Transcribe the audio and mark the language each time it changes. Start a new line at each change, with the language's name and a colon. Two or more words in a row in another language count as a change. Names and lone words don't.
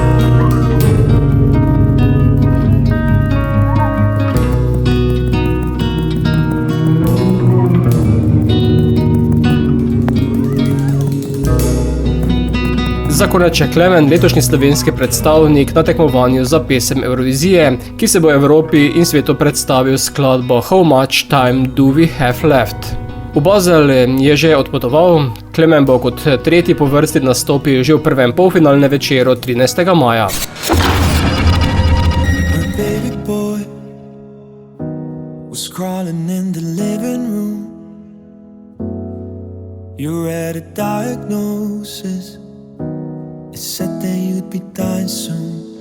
Slovenian: Za konec še Klemen, letošnji slovenski predstavnik na tekmovanju za pesem Eurovizije, ki se bo Evropi in svetu predstavil skladbo How Much Time Do We Have Left. V Basel je že odpotoval, Klemen bo kot tretji po vrsti nastopil že v prvem polfinalnem večeru 13. maja.
English: Baby boy was crawling in the living room. You read a diagnosis. It said that you'd be dying soon.